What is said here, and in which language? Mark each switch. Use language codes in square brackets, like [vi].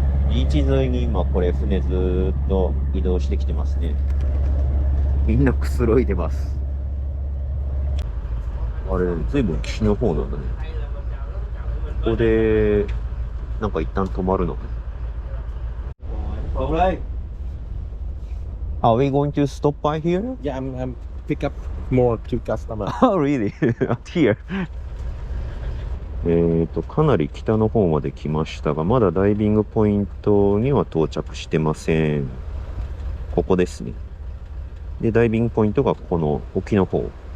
[ja] ビーチ沿いに今これ船ずーっと移動してきてますね。みんなくつろいでます。あれ、ずいぶん岸の方なんだね。ここで、なんか一旦止まるの。 [en] Alright. Are we going to stop by here? Yeah, I'm pick up more to customer. Oh, really? At here? [ja] かなり北の方まで来ましたが、まだダイビングポイントには到着してません。ここですね。で、ダイビングポイントがこの沖の方。